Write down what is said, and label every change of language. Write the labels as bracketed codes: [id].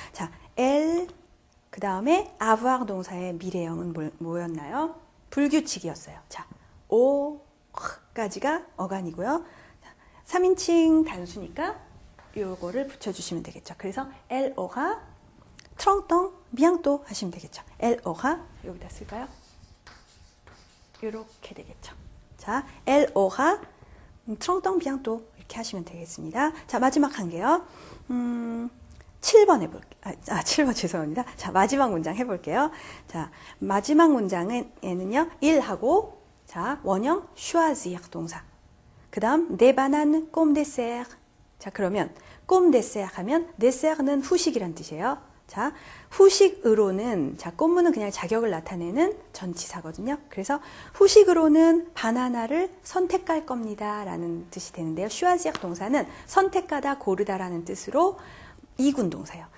[ko] 자, elle 그 다음에 avoir 동사의 미래형은 뭐였나요? 불규칙이었어요. 자, au까지가 어간이고요. 3인칭 단수니까 요거를 붙여주시면 되겠죠. 그래서 [fr] elle aura 30 ans bientôt [ko] 하시면 되겠죠. [fr] elle aura [ko] 여기다 쓸까요? 이렇게 되겠죠. 자, [fr] elle aura 30 ans bientôt [ko] 이렇게 하시면 되겠습니다. 자, 마지막 한 개요. 7번 해볼게요. 7번 죄송합니다. 자, 마지막 문장 해볼게요. 자, 마지막 문장에는요, 일하고, 자, 원형 choisir 동사. [fr] 그 다음, des bananes comme dessert. [ko] 자, 그러면, [fr] comme dessert [ko] 하면, dessert는 후식이란 뜻이에요. 자, 후식으로는, 자, 꼼무는 그냥 자격을 나타내는 전치사거든요. 그래서 후식으로는 바나나를 선택할 겁니다. 라는 뜻이 되는데요. choisir 동사는 선택하다, 고르다라는 뜻으로 이군 동사예요.